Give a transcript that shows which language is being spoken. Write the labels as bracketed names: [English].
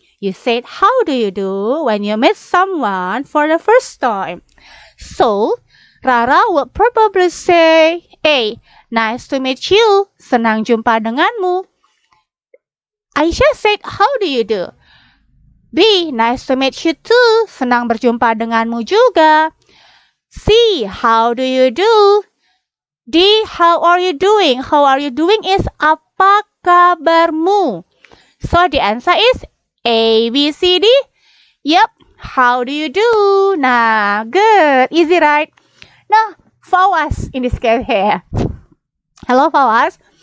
[English] You said, how do you do when you meet someone for the first time? So, Rara would probably say, A. Nice to meet you. [Indonesian] Senang jumpa denganmu. [English] Aisyah said, how do you do? B. Nice to meet you too. [Indonesian] Senang berjumpa denganmu juga. [English] C. How do you do? D. How are you doing? How are you doing is [Indonesian] apa kabarmu? [English] So the answer is A, B, C, D. Yep. How do you do? Nah, good. Easy, right? Now, Fawaz in this case here. Hello, Fawaz.